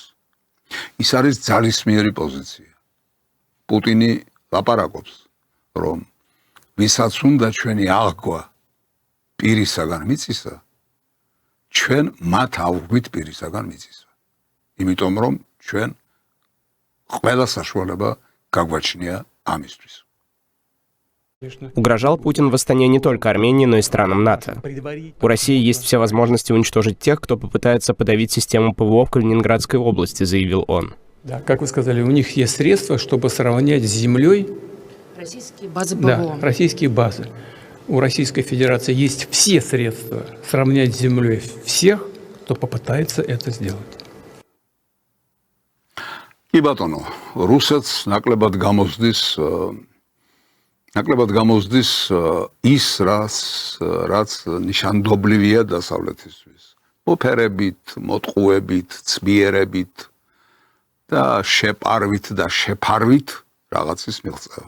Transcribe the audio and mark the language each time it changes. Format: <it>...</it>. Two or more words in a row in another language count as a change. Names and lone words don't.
<ka>ის არის ძალისმიერი პოზიცია. პუტინი ლაპარაკობს, რომ ვისაც უნდა ჩვენი აღგვა პირისაგან მიწისა, ჩვენ მათ ავღვით პირისაგან მიწისა. იმიტომ რომ ჩვენ ყველა საშუალება გაგვაჩნია ამისთვის.</ka> <ru>Угрожал Путин в Астане не только Армении, но и странам НАТО. У России есть все возможности уничтожить тех, кто попытается подавить систему ПВО в Калининградской области, заявил он. Да, как вы сказали, у них есть средства, чтобы сравнять с землей российские базы ПВО. Да, российские базы. У Российской Федерации есть все средства сравнять с землей всех, кто попытается это сделать.</ru> <ka>კი ბატონო, რუსეთს ნაკლებად გამოსდის ის, რაც ნიშანდობლივია დასავლეთისთვის. მოფერებით, მოტყუებით, ცბიერებით და შეპარვით და შეფარვით რაღაცის მიღწევა.</ka>